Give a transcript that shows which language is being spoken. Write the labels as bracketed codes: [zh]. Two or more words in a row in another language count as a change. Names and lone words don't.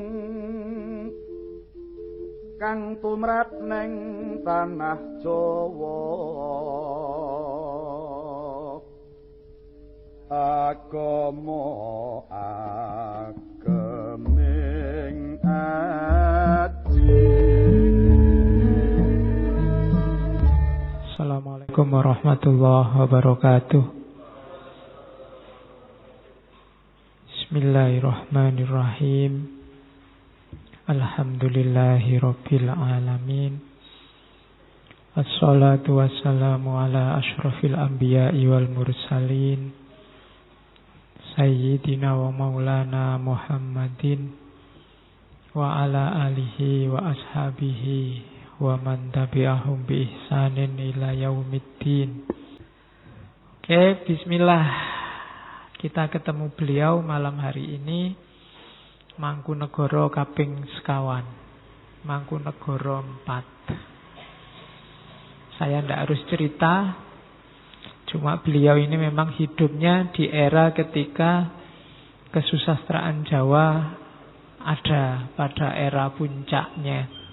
[jv] kang tumrap ning tanah Jawa agama ageming aji. [ar] السلام عليكم ورحمة الله وبركاته. بسم الله الرحمن الرحيم. الحمد لله رب العالمين. والصلاة والسلام على أشرف الأنبياء والمرسلين سيدنا ومولانا محمد وعلى آله وأصحابه ومن تبعهم بإحسان إلى يوم الدين. [id] Oke, bismillah. Kita ketemu beliau malam hari ini, [jv] Mangkunegara kaping sekawan, Mangkunegara 4. [id] Saya tidak harus cerita, cuma beliau ini memang hidupnya di era ketika kesusastraan Jawa ada pada era puncaknya.